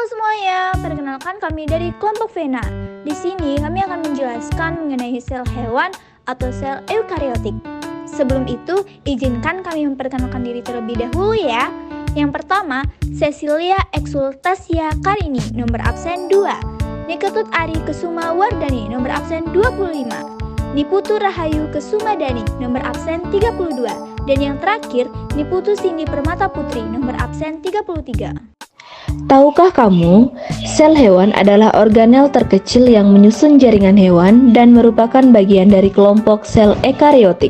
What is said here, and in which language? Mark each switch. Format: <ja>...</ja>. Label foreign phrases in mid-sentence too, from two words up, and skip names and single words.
<id>semuanya, perkenalkan kami dari kelompok Vena. Di sini kami akan menjelaskan mengenai sel hewan atau sel eukariotik. Sebelum itu, izinkan kami memperkenalkan diri terlebih dahulu ya. Yang pertama, Cecilia Exultasia Karini, nomor absen 2. Niketut Ari Kesuma Wardani, nomor absen 25. Niputu Rahayu Kesumadani, nomor absen 32. Dan yang terakhir, Niputu Cindy Permata Putri, nomor absen 33. Tahukah kamu, sel hewan adalah organel terkecil yang menyusun jaringan hewan dan merupakan bagian dari kelompok sel ekariotik.</id>